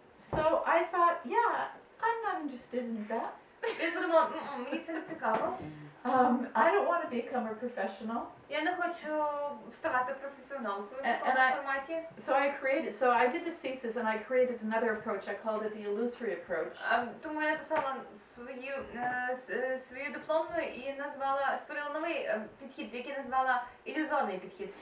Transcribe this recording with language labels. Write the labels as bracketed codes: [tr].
[en] So I thought, yeah, I'm not interested in that. [uk] Я подумала, мені це не цікаво. [en] I don't want to become a professional. [uk] Я не хочу ставати професіоналкою в [en] And [uk] такому форматі. [en] So I did this thesis and I created another approach. I called it the illusory approach. [uk] Тому я написала свою дипломну і створила новий підхід, який назвала ілюзорний підхід.